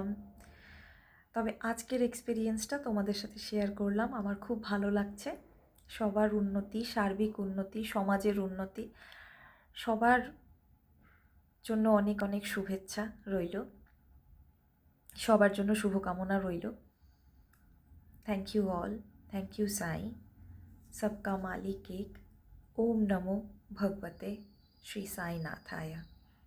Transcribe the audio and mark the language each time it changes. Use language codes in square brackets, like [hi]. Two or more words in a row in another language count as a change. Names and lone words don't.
[bn] তবে আজকের এক্সপিরিয়েন্সটা তোমাদের সাথে শেয়ার করলাম, আমার খুব ভালো লাগছে। সবার উন্নতি, সার্বিক উন্নতি, সমাজের উন্নতি, সবার জন্য অনেক অনেক শুভেচ্ছা রইল, সবার জন্য শুভকামনা রইল। [en] thank you all, thank you Sai. [hi] सबका मालिक एक। [sa] ओम नमो भगवते श्री साईनाथाय।